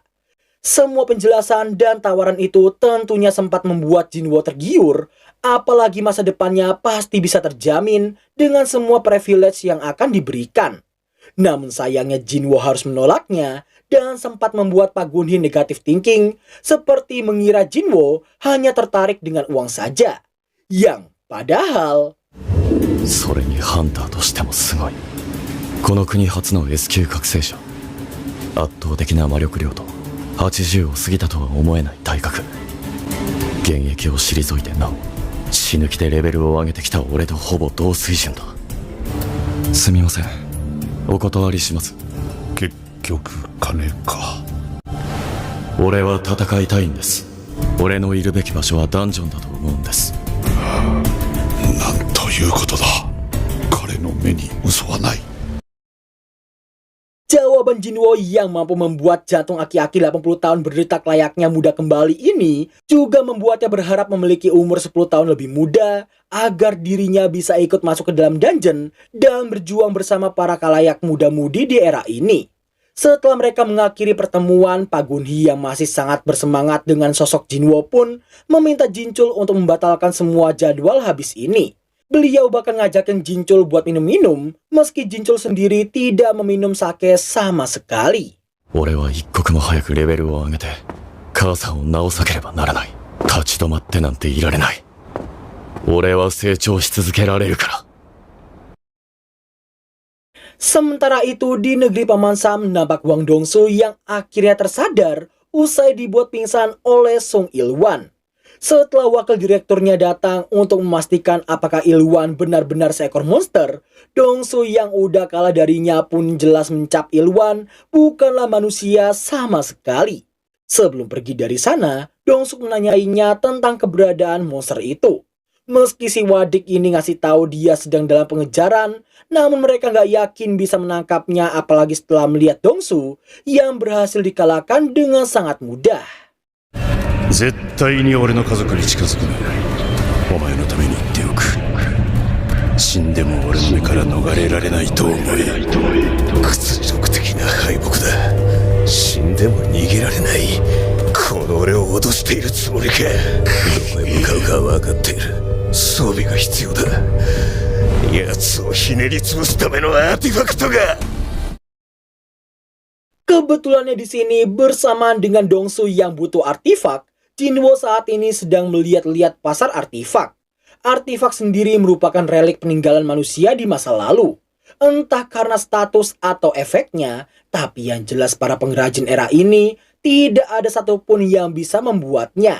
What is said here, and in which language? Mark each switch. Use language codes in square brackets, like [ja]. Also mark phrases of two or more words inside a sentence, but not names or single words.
[id] Semua penjelasan dan tawaran itu tentunya sempat membuat Jinwo tergiur, apalagi masa depannya pasti bisa terjamin dengan semua privilege yang akan diberikan. Namun sayangnya Jinwo harus menolaknya dan sempat membuat Pak Gunhee [en] negative thinking, [id] seperti mengira Jinwo hanya tertarik dengan uang saja. Yang padahal... [ja] それにハンターとしてもすごい。この国初の S 級覚醒者。圧倒的な魔力量と80を過ぎたとは思えない体格。現役を退いてなお死ぬ気でレベルを上げてきた俺とほぼ同水準だ。すみません、お断りします。結局金か。俺は戦いたいんです。俺のいるべき場所はダンジョンだと思うんです。なんということだ。彼の目に嘘はない。 [id] Jawaban Jinwo yang mampu membuat jantung aki-aki 80 tahun berdetak layaknya muda kembali ini juga membuatnya berharap memiliki umur 10 tahun lebih muda agar dirinya bisa ikut masuk ke dalam dungeon dan berjuang bersama para kalayak muda-mudi di era ini. Setelah mereka mengakhiri pertemuan, Pak Gunhee yang masih sangat bersemangat dengan sosok Jinwo pun meminta Jinchul untuk membatalkan semua jadwal habis ini. Beliau bahkan ngajakin Jinchul buat minum-minum, meski Jinchul sendiri tidak meminum sake sama sekali. [ja] 俺は一刻も早くレベルを上げて母さんを治さなければならない。 立ち止まってなんていられない。俺は成長し続けられるから。 [id] Sementara itu di negeri Paman Sam nampak Wang Dongsu yang akhirnya tersadar usai dibuat pingsan oleh Sung Ilwan. Setelah wakil direkturnya datang untuk memastikan apakah Ilwan benar-benar seekor monster, Dongsu yang udah kalah darinya pun jelas mencap Ilwan bukanlah manusia sama sekali. Sebelum pergi dari sana, Dongsu menanyainya tentang keberadaan monster itu. Meski si Wadik ini ngasih tahu dia sedang dalam pengejaran, namun mereka nggak yakin bisa menangkapnya apalagi setelah melihat Dongsu yang berhasil dikalahkan dengan sangat mudah. [ja] 絶対に俺の家族に近づくな。お前のために言っておく。死んでも俺の目から逃れられないと思え。屈辱的な敗北だ。死んでも逃げられない。この俺を脅しているつもりか。どこへ向かうかは分かっている。装備が必要だ。奴をひねり潰すためのアーティファクトが。 [id] Kebetulannya di sini bersamaan dengan Dongsu yang butuh artifak, Jinwo saat ini sedang melihat-lihat pasar artifak. Artifak sendiri merupakan relik peninggalan manusia di masa lalu. Entah karena status atau efeknya, tapi yang jelas para pengrajin era ini tidak ada satupun yang bisa membuatnya.